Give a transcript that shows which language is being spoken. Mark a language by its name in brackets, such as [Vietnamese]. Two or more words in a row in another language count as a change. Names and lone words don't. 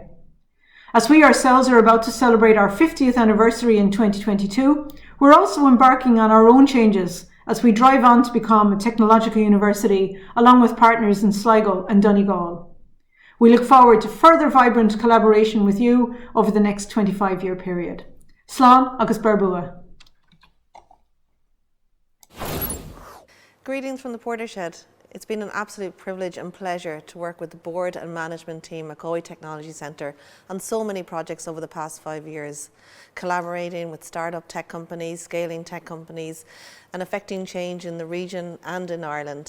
[English] As we ourselves are about to celebrate our 50th anniversary in 2022, we're also embarking on our own changes as we drive on to become a technological university, along with partners in Sligo and Donegal. We look forward to further vibrant collaboration with you over the next 25-year period. [Irish] Slán agus Berbua. [English] Greetings from the Portershed. It's been an absolute privilege and pleasure to work with the board and management team at Galway Technology Centre on so many projects over the past 5 years, collaborating with startup tech companies, scaling tech companies, and affecting change in the region and in Ireland.